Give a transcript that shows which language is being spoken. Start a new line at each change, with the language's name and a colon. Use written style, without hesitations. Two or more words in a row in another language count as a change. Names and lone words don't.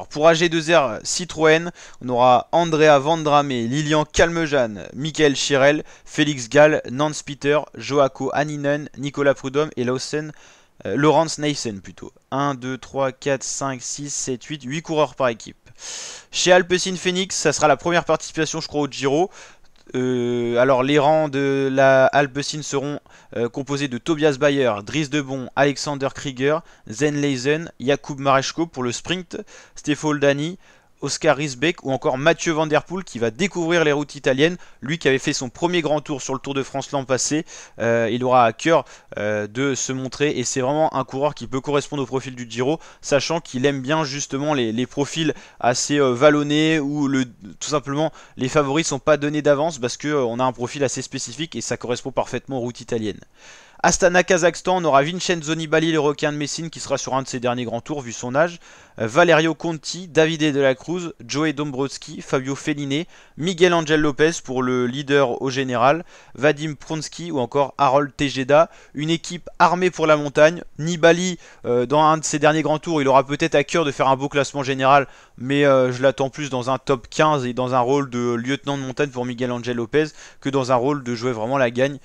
French: Pour AG2R Citroën, on aura Andrea Vendrame, Lilian Calmejean, Michael Chirel, Félix Gall, Nance Peter, Joaco Anninen, Nicolas Prudhomme et Laurens Neysen plutôt. 1, 2, 3, 4, 5, 6, 7, 8 coureurs par équipe. Chez Alpecin Phoenix, ça sera la première participation je crois au Giro. Alors les rangs de la Alpecin seront composés de Tobias Bayer, Dries Debon, Alexander Krieger, Zen Leisen, Jakub Mareczko pour le sprint, Stefan Dani, Oscar Risbeck ou encore Mathieu Van Der Poel qui va découvrir les routes italiennes. Lui qui avait fait son premier grand tour sur le Tour de France l'an passé, il aura à cœur de se montrer et c'est vraiment un coureur qui peut correspondre au profil du Giro, sachant qu'il aime bien justement les profils assez vallonnés où tout simplement les favoris sont pas donnés d'avance parce qu'on a un profil assez spécifique et ça correspond parfaitement aux routes italiennes. Astana, Kazakhstan, on aura Vincenzo Nibali, le requin de Messine, qui sera sur un de ses derniers grands tours, vu son âge. Valerio Conti, Davide de la Cruz, Joey Dombrowski, Fabio Felline, Miguel Angel Lopez pour le leader au général, Vadim Pronsky ou encore Harold Tejeda. Une équipe armée pour la montagne. Nibali, dans un de ses derniers grands tours, il aura peut-être à cœur de faire un beau classement général, mais je l'attends plus dans un top 15 et dans un rôle de lieutenant de montagne pour Miguel Angel Lopez que dans un rôle de jouer vraiment la gagne.